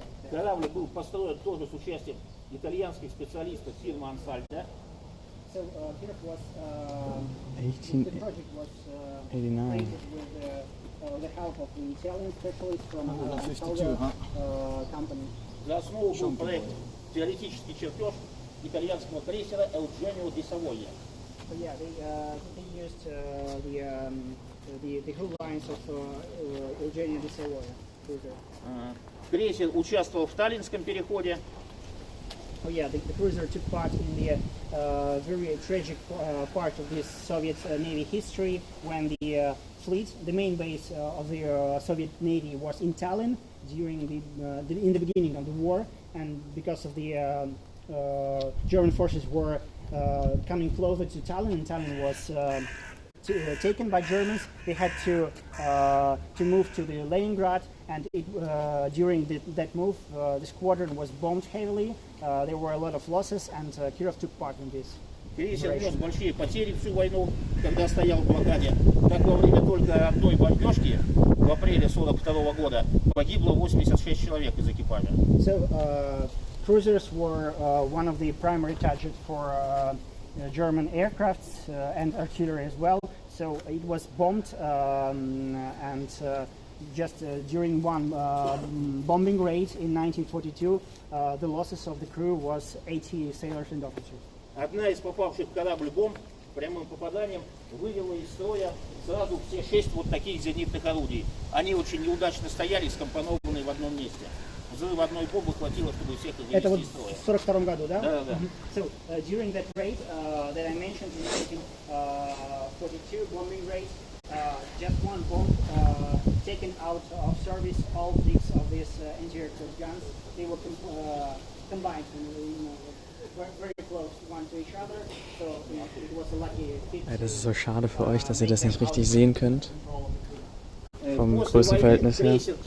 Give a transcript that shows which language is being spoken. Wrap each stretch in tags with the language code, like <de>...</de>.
<ru>Корабль был построен тоже с участием итальянских специалистов фирмы Ансальда.</ru> <en>So here was the project was created with the help of the Italian specialists from Italia company.</en> <ru>За основу был проект теоретический чертеж итальянского крейсера Eugenio di Savoia.</ru> <en>So yeah, they used the crew lines of Eugenio di Savoia cruiser.</en> <ru>Крейсер участвовал в Таллинском переходе.</ru> <en>Oh yeah, the cruiser took part in the very tragic part of this Soviet Navy history when the fleet, the main base of the Soviet Navy was in Tallinn during in the beginning of the war, and because of the German forces were coming closer to Tallinn, and Tallinn was taken by Germans. They had to move to the Leningrad, and during that move, the squadron was bombed heavily. There were a lot of losses, and Kirov took part in this.</en> <ru>Крейсер нес большие потери всю войну, когда стоял в блокаде. Так во время только одной бомбежки в апреле 1942 года погибло 86 человек из экипажа.</ru> <en>So cruisers were one of the primary targets for German aircrafts and artillery as well. So it was bombed, and just during one bombing raid in 1942, the losses of the crew was 80 sailors and officers.</en> <ru>Одна из попавших в корабль бомб прямым попаданием вывела из строя сразу все 6 вот таких зенитных орудий. Они очень неудачно стояли, скомпонованные в одном месте. Взрыва одной бомбы хватило, чтобы всех их Это вот вывести из строя. в 42 году, да? Да, да.</ru> <en>So during that raid that I mentioned in 1942 bombing raid, just one bomb taken out of service all 6 of these anti-aircraft guns. They were combined, very close one to each other. So it was a lucky fit.</en> <de>Ja, das ist so schade für euch, dass ihr das nicht richtig sehen könnt. Vom Größenverhältnis her.</de>